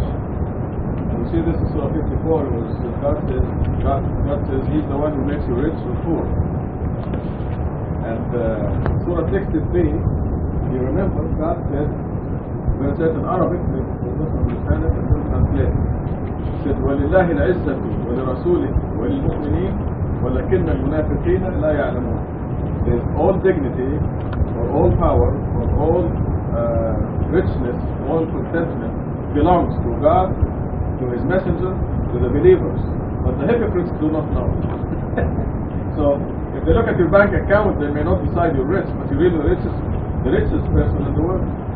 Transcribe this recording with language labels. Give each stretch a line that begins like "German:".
English: You see, this is Surah 54, was God says He's the one who makes you rich or poor. And Surah 63, you remember, God said, when it says in Arabic, they don't understand it and don't translate it. He said,
Arabic: وَلِلَّهِ الْعِزَّةُ وَلِرَسُولِهِ وَلِلْمُؤْمِنِينَ وَلَكِنَّ الْمُنَافِقِينَ لَا يَعْلَمُونَ.
English: There's all dignity, or all power, or all richness, all contentment belongs to God, to His messenger, to the believers, but the hypocrites do not know. So if they look at your bank account, they may not decide you're rich, but you're really the richest person in the world.